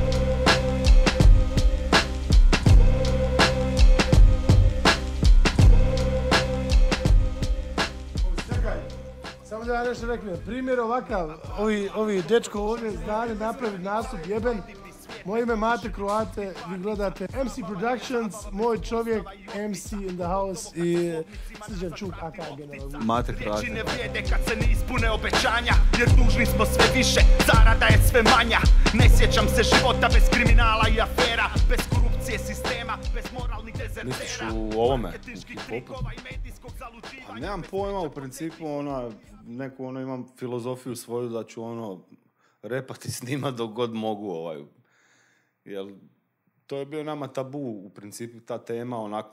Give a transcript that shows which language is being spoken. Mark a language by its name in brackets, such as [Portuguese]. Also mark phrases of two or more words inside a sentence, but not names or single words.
[Croatian] Samo da ja nešto reknem, primjer ovakav, ovi dečko ovdje znali napraviti nastup jeben. Moje ime Mate Kroate, vi gledate MC Productions, moj čovjek MC [English] in the house [Croatian] i Srđan Čuk, aka general. Mate Kroate. Ne vrijede kad se ne ispune obećanja, jer dužni smo sve više, zarada je sve manja. Ne sjećam se života bez kriminala i afera, bez korupcije sistema, bez moralnih dezertera. Misliš u ovome, u hip-hopu? Pa nemam pojma, u principu neku imam filozofiju svoju da ću repati s njima dok god mogu Jer to je bio nama tabu, u principu, ta tema, onako.